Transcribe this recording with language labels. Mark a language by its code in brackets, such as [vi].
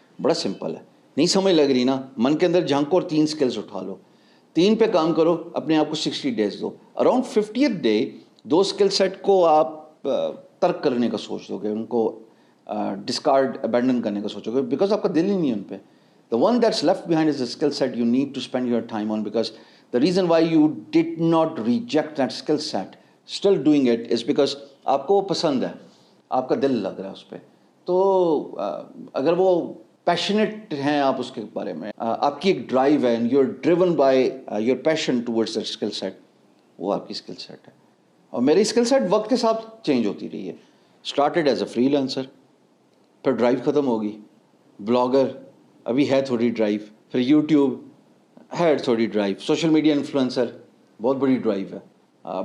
[ur] بڑا سمپل ہے، نہیں سمجھ لگ رہی نا، من کے اندر جھانکو اور 3 اسکلس اٹھا لو. 3 پہ کام کرو، اپنے آپ کو 60 ڈیز دو. Around 50th day 2 skill set کو آپ ترک کرنے کا سوچ دو گے، ان کو ڈسکارڈ ابینڈن کرنے کا سوچو گے، بیکاز آپ کا دل ہی نہیں ہے ان پہ. [en] The one that's left behind is the skill set you need to spend your time on, because the reason why you did not reject that skill set, still doing it, is because [ur] آپ کو وہ پسند ہے، آپ کا دل لگ رہا ہے اس پہ. تو اگر وہ پیشنیٹ ہیں آپ اس کے بارے میں، آپ کی ایک ڈرائیو ہے، [en] you are driven by your passion towards that skill set, [ur] وہ آپ کی اسکل سیٹ ہے. اور میری اسکل سیٹ وقت کے ساتھ چینج ہوتی رہی ہے. [en] started as a freelancer, [ur] پھر ڈرائیو ختم ہوگی، بلاگر ابھی ہے تھوڑی ڈرائیو، پھر یوٹیوب ہے تھوڑی ڈرائیو، سوشل میڈیا انفلوئنسر بہت بڑی ڈرائیو ہے.